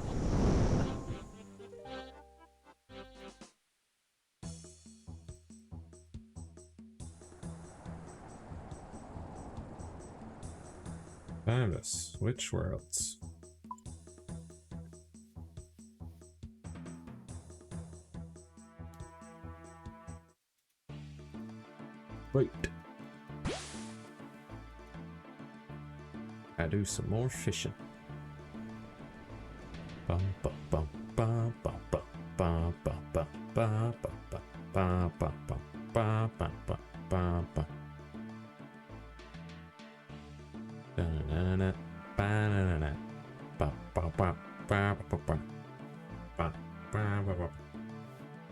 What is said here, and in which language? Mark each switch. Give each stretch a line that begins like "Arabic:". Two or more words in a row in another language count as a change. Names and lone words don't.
English: Time to switch worlds. Wait. I do some more fishing. Bum bum bum bum bum bum bum bum bum bum bum bum bum bum bum bum bum bum bum. Da-na-na-na, ba-na-na-na, ba-ba-ba, ba-ba-ba, ba-ba-ba-ba.